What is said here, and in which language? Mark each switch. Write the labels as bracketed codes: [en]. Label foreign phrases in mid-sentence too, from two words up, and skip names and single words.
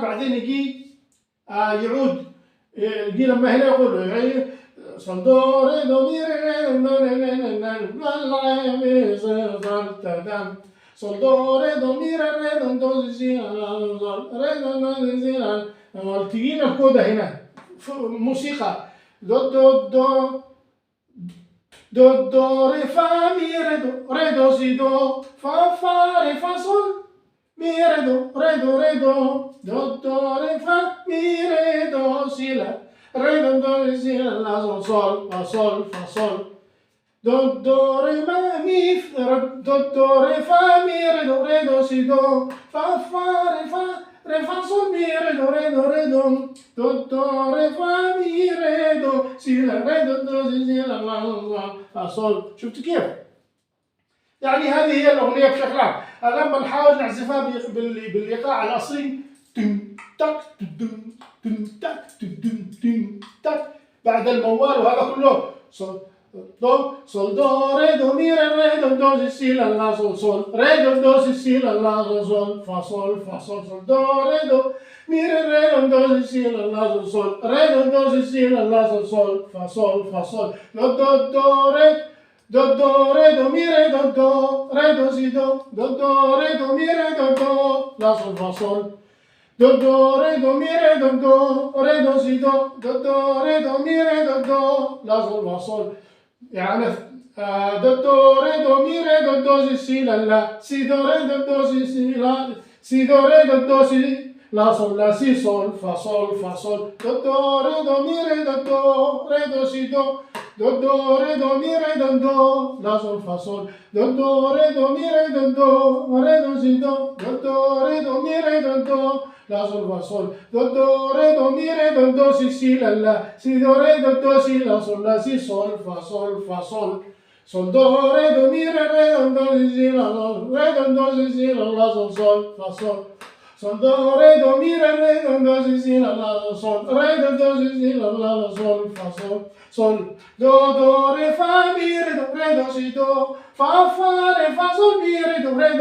[ar] بعدين يجي يعود يجي لما هنا يقول صول دو ري دو مي ري دو صول دو ري دو مي ري دو دو سي ري دو سي. تجينا الكودا هنا موسيقى دو دو دو do do re fa mi re do si do fa re fa sol mi re do do re fa mi re do si la re si la sol fa sol do re ma mi do re fa mi re do si do fa re fa sol mi re do re fa mi re do si la do si la fa sol. شفت كيف؟ يعني هذه هي الأغنية بشكل عام. الآن بنحاول نعزفها بالإيقاع الأصلي تم تك تدم تم تك تدم تم تك بعد الموال، وهذا كله صول دو ري دو مي ري دو سي لا لا صول ري دو سي لا لا صول فا صول صول دو ري دو مي ري دو سي لا لا صول ري دو سي لا لا صول فا صول دو ري do re do mi re do si do re do mi re do la sol fa sol do re do mi re do si do re do mi re do la sol fa sol. يعني do re do mi re do si la la si do re do si la si do re do si la sol la si sol fa sol do re do mi re do si do re do mi re do la sol fa sol do re do mi re do si do re do mi re do la sol fa sol do re do mi re do si la la si do re do si la sol la si sol fa sol do re do mi re do si la re do si la sol fa sol do re do mi re do si la sol re do si la sol fa sol do re fa mi re do si do fa re fa sol mi re do